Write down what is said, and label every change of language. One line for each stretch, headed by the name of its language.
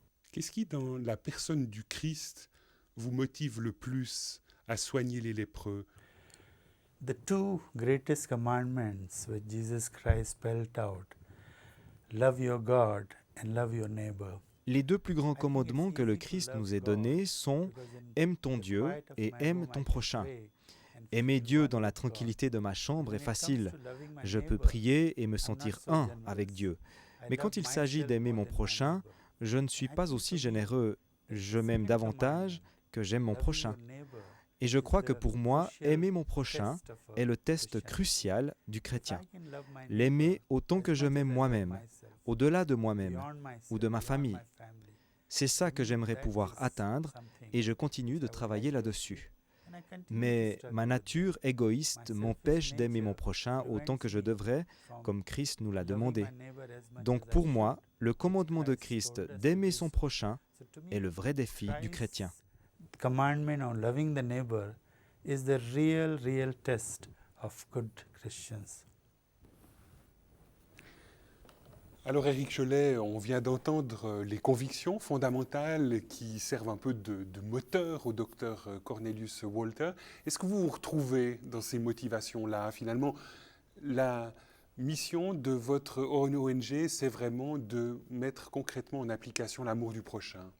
French: Qu'est-ce qui, dans la personne du Christ, vous motive le plus à soigner les lépreux?
English: The two greatest commandments which Jesus Christ spelled out, love your God and love your neighbor.
French: Les deux plus grands commandements que le Christ nous ait donnés sont « Aime ton Dieu et aime ton prochain ». Aimer Dieu dans la tranquillité de ma chambre est facile. Je peux prier et me sentir un avec Dieu. Mais quand il s'agit d'aimer mon prochain, je ne suis pas aussi généreux. Je m'aime davantage que j'aime mon prochain. Et je crois que pour moi, aimer mon prochain est le test crucial du chrétien. L'aimer autant que je m'aime moi-même, au-delà de moi-même ou de ma famille. C'est ça que j'aimerais pouvoir atteindre et je continue de travailler là-dessus. Mais ma nature égoïste m'empêche d'aimer mon prochain autant que je devrais, comme Christ nous l'a demandé. Donc pour moi, le commandement de Christ d'aimer son prochain est le vrai défi du chrétien.
English: The commandment on loving the neighbor is the real test of good Christians.
French: Alors Éric Cholet, on vient d'entendre les convictions fondamentales qui servent un peu de moteur au docteur Cornelius Walter. Est-ce que vous vous retrouvez dans ces motivations-là? Finalement, la mission de votre ONG, c'est vraiment de mettre concrètement en application l'amour du prochain.